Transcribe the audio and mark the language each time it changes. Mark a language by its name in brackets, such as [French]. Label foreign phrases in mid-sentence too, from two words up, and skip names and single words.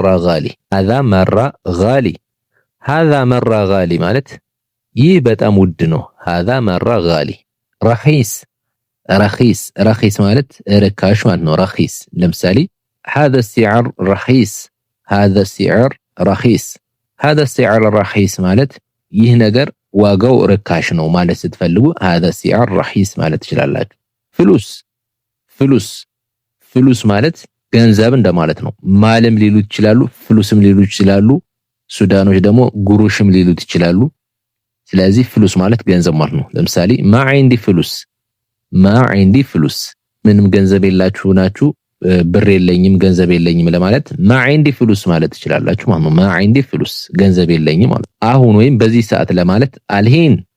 [Arabic] مرة غالي [Amharic] ማለት ይህ በጣም ውድ ነው። [Arabic] هذا مرة غالي። [Amharic] ረኺስ ማለት ርካሽ ማለት ነው። ረኺስ ለምሳሌ [Arabic] هذا السعر رخيص [Amharic] ማለት ይህ ነገር ዋጋው ርካሽ ነው ማለት ስትፈልጉ [Arabic] هذا السعر رخيص [Amharic] ማለት ትችላላችሁ። ፍሉስ ማለት ገንዘብ እንደማለት ነው። ማልም ሊሉት ይችላሉ፣ ፍሉስም ሊሉት ይችላሉ። ሱዳኖች ደግሞ ጉሩሽም ሊሉት ይችላሉ። ስለዚህ ፍሉስ ማለት ገንዘብ ማለት ነው። ለምሳሌ ማ [Arabic] عندي فلوس [Amharic] ምንም ገንዘብ የላችሁ ናችሁ፣ ብር የለኝም ገንዘብ የለኝም ለማለት [Arabic] ما عندي فلوس [Amharic] ማለት ትችላላችሁ ማለት ነው። [Arabic] ما عندي فلوس [Amharic] ገንዘብ የለኝም ማለት አሁን ወይም በዚህ ሰዓት ለማለት አልሂን